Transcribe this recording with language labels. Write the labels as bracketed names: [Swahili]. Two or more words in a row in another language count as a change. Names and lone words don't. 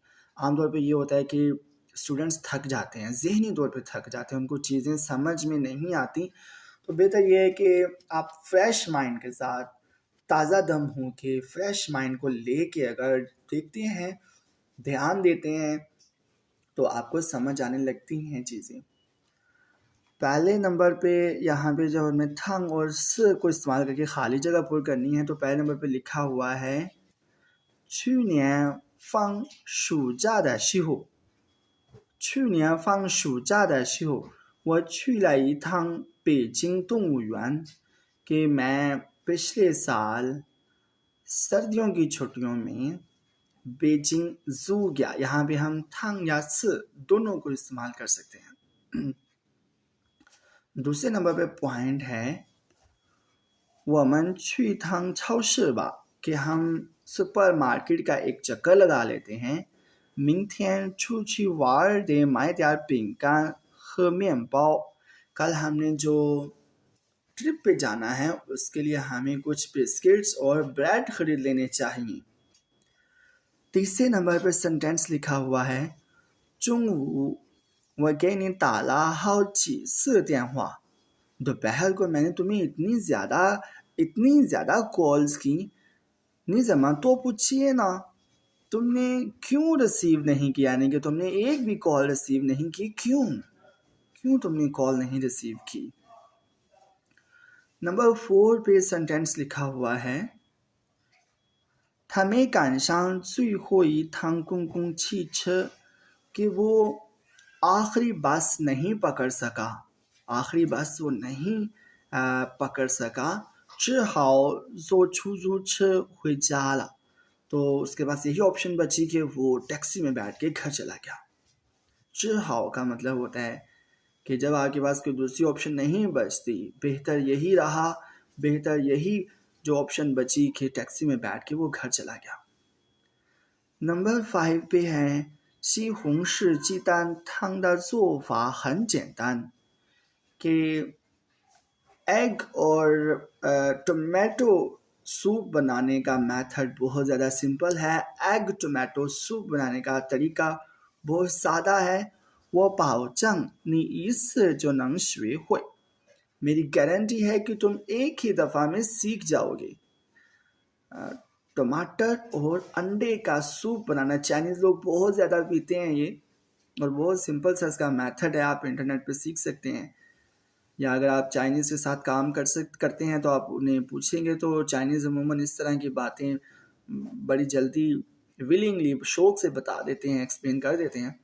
[Hindi] आमतौर पे ये होता है कि स्टूडेंट्स थक जाते हैं, ज़हनी तौर पे थक जाते हैं, उनको चीज़ें समझ में नहीं आती, तो बेहतर ये है कि आप [English] fresh mind [Hindi] के साथ, ताज़ा दम हो के [English] fresh mind [Hindi] को लेके अगर देखते हैं, ध्यान देते हैं, तो आपको समझ आने लगती हैं चीज़ें। पहले नंबर पे यहाँ पे जब हमें थंग और स को इस्तेमाल करके खाली जगह पूरी करनी है तो पहले नंबर पे लिखा हुआ है [Chinese] 去年放暑假的时候我去了一趟北京动物园 [Hindi] कि मैं पिछले साल सर्दियों की छुट्टियों में बेजिंग जू गया। यहाँ पे हम थंग या स दोनों को इस्तेमाल कर सकते हैं। दूसरे नंबर पे पॉइंट है [Chinese] 我们去趟超市吧 [Hindi] कि हम सुपरमार्केट का एक चक्कर लगा लेते हैं। [Chinese] 明天出去玩得买点饼干和面包 [Hindi] कल हमने जो ट्रिप पे जाना है उसके लिए हमें कुछ बिस्किट्स और ब्रेड खरीद लेने चाहिए। तीसरे नंबर पर सेंटेंस लिखा हुआ है [Chinese] 中午我给你打了好几次电话 [Hindi] दोपहर को मैंने तुम्हें इतनी ज़्यादा कॉल्स की [Chinese] 你怎么都不接呢 [Hindi] तुमने क्यों रिसीव नहीं किया, यानी कि तुमने एक भी कॉल रिसीव नहीं की, क्यों तुमने कॉल नहीं रिसीव की। नंबर 4 पे सेंटेंस लिखा हुआ है [Chinese] 他没赶上最后一趟公共汽车 [Hindi] कि वो आखिरी बस नहीं पकड़ सका, आखिरी बस वो नहीं पकड़ सका। [Chinese] 只好坐出租车回家了। [Hindi] तो उसके पास यही ऑप्शन बची कि वो टैक्सी में बैठ के घर चला गया। 只好 का मतलब होता है कि जब आपके पास कोई दूसरी ऑप्शन नहीं बचती, बेहतर यही रहा, बेहतर यही जो ऑप्शन बची कि टैक्सी में बैठ के वो घर चला गया। नंबर 5 पे है [Chinese] 西红柿鸡蛋汤的做法很简单, [Hindi] कि एग और [English] tomato soup [Hindi] बनाने का मेथड बहुत ज़्यादा सिंपल है। [English] egg tomato soup [Hindi] बनाने का तरीका बहुत सादा है। [Chinese] 我保证你一次就能学会, [Hindi] मेरी गारंटी है कि तुम एक ही दफ़ा में सीख जाओगे। टमाटर और अंडे का सूप बनाना चाइनीज़ लोग बहुत ज़्यादा पीते हैं ये, और बहुत सिंपल सा इसका मेथड है, आप इंटरनेट पे सीख सकते हैं। या अगर आप चाइनीज़ के साथ काम करते हैं तो आप उन्हें पूछेंगे तो चाइनीज़ अमूमन इस तरह की बातें बड़ी जल्दी विलिंगली शौक से बता देते हैं, एक्सप्लेन कर देते हैं।